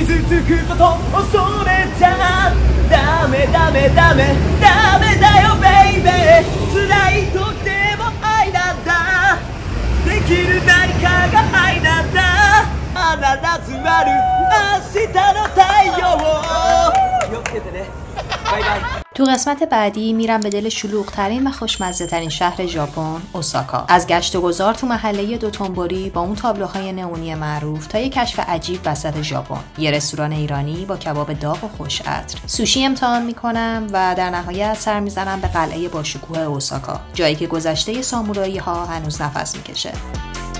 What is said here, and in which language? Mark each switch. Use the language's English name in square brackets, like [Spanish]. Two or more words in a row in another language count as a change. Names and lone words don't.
[Japanese] つくことそれじゃダメダメダメダメだよベイベー辛い時でも愛なんだできる何かが愛なんだ必ずある明日の太陽気をつけてねバイバイ [Persian] تو قسمت بعدی میرم به دل شلوغ‌ترین و خوشمزه‌ترین شهر ژاپن، اوساکا. از گشت و گذار تو محله دوتونبوری با اون تابلوهای نئونی معروف تا یه کشف عجیب وسط ژاپن، یه رستوران ایرانی با کباب داغ و خوش عطر. سوشی امتحان میکنم و در نهایت سر میزنم به قلعه باشکوه اوساکا، جایی که گذشته سامورایی ها هنوز نفس میکشه.